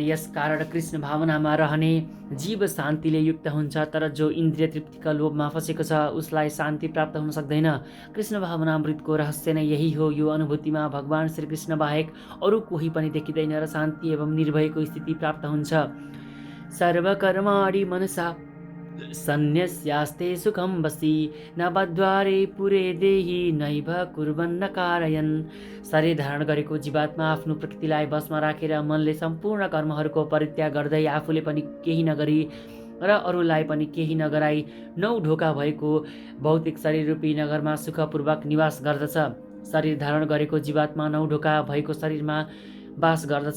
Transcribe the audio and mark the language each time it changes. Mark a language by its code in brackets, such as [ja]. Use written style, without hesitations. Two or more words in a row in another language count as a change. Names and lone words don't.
[ne] यस कारण कृष्ण भावनामा रहने जीव शान्तिले युक्त हुन्छ। तर जो इन्द्रिय तृप्तिका लोभमा फसेको छ उसलाई शान्ति प्राप्त हुन सक्दैन। कृष्ण भावनामृतको रहस्य नै यही हो। यो अनुभूतिमा भगवान श्रीकृष्ण बाहेक अरू कोही पनि देखिँदैन र शान्ति एवं निर्भयको स्थिति प्राप्त हुन्छ। [sa] सर्वकर्माणि मनसा सन्न्यस्यास्ते सुखं वसी न बद्वारे पुरे देहि नैव कुर्वन्न कारयन्। [ne] शरीर धारण गरेको जीवात्मा आफ्नो प्रकृतिलाई बसमा राखेर मनले सम्पूर्ण कर्महरूको परित्याग गर्दै आफूले पनि केही नगरी र अरूलाई पनि केही नगराई 9 ढोका भएको भौतिक शरीर रूपी नगरमा सुखपूर्वक निवास गर्दछ। शरीर धारण गरेको जीवात्मा 9 ढोका भएको शरीरमा वास गर्दछ।